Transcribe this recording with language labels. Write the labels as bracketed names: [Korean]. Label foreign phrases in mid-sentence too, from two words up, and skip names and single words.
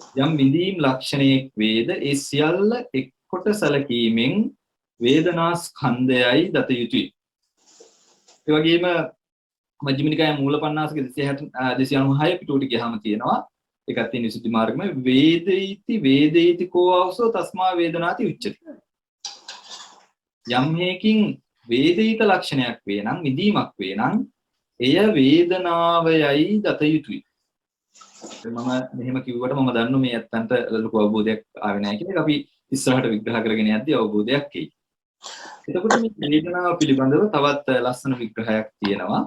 [Sinhala] යම් විඳීම් ලක්ෂණයක් වේද ඒ සියල්ල එක්කොට සැලකීමෙන් වේදනා ස්කන්ධයයි දත යුතුය. ඒ වගේම මජ්ක්‍ධිම නිකායේ මූලපණ්ණාසක 296 පිටුවට ගියාම තියෙනවා ඒකත් තියෙන විසුද්ධි මාර්ගමේ [Pali] වේදේති කෝ ආවසෝ තස්මා වේදනාති උච්චති. [Sinhala] යම් හේකින් වේදිත ලක්ෂණයක් වේ නම් විදීමක් වේ නම් එය වේදනාවයයි දත යුතුයි. මම මෙහෙම කිව්වට මම දන්නවා මේ ඇත්තන්ට ලොකු අවබෝධයක් ආවේ නැහැ කියලා. අපි ඉස්සරහට විග්‍රහ කරගෙන යද්දී අවබෝධයක් එයි. එතකොට මේ වේදනාව පිළිබඳව තවත් ලස්සන විග්‍රහයක් තියෙනවා.